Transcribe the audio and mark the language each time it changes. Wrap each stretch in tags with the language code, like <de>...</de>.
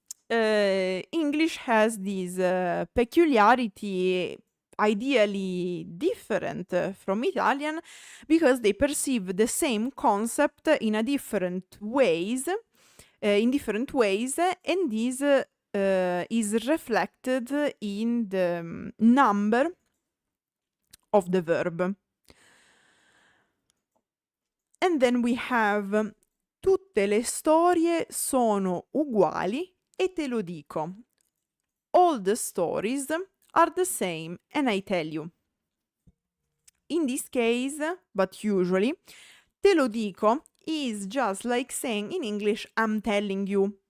<en>English has this peculiarity, ideally different from Italian, because they perceive the same concept in different ways, and this is reflected in the number of the verb. And then we have</en> <it>tutte le storie sono uguali e te lo dico.</it> <en>All the stories are the same and I tell you. In this case, but usually,</en> <it>te lo dico</it> <en>is just like saying in English, I'm telling you.</en>